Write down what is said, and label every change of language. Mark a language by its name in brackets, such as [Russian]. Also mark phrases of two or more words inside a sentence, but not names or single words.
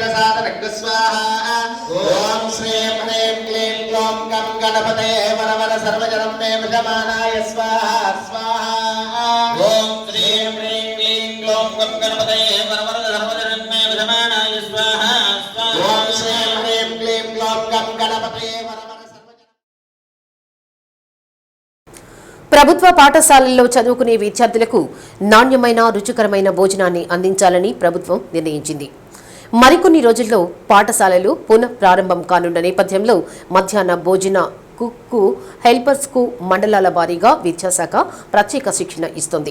[Sanskrit] सादरग्स्वाहा ॐ श्रीं ह्रीं क्लीं ग्लौं गं गणपतये वरवर सर्वजनं मे विद्यमानाय स्वाहा स्वाहा ॐ श्रीं ह्रीं क्लीं ग्लौं गं गणपतये वरवर सर्वजनं मे विद्यमानाय स्वाहा स्वाहा ॐ श्रीं ह्रीं क्लीं ग्लौं गं गणपतये [Telugu] ప్రభుత్వ పాఠశాలల్లో చదువుకునే విద్యార్థులకు నాణ్యమైన రుచికరమైన భోజనాన్ని అందించాలని ప్రభుత్వం నిర్ణయించింది. మరికొన్ని రోజుల్లో పాఠశాలలు పునః ప్రారంభం కానున్న నేపథ్యంలో మధ్యాహ్న భోజన [English] cook helpers [Telugu] మండలాల వారీగా విద్యాశాఖ ప్రత్యేక శిక్షణ ఇస్తోంది.